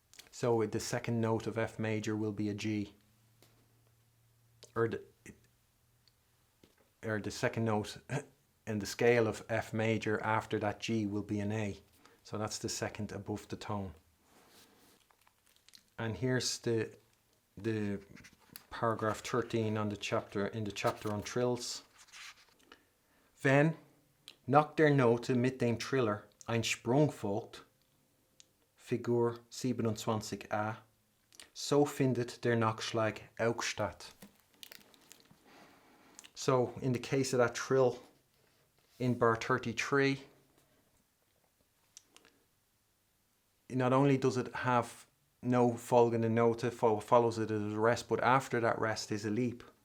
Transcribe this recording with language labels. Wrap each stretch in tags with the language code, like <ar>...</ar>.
<en>So the second note of F major will be a G, or the second note in the scale of F major after that G will be an A. So that's the second above the tone. And here's the paragraph 13 on the chapter on trills.</en> <de>Wenn nach der Note mit dem Triller ein Sprung folgt, Figur 27a, so findet der Nachschlag auch statt.</de> <en>So in the case of that trill in bar 33, not only does it have no folgende Note, follows it as a rest, but after that rest is a leap.</en>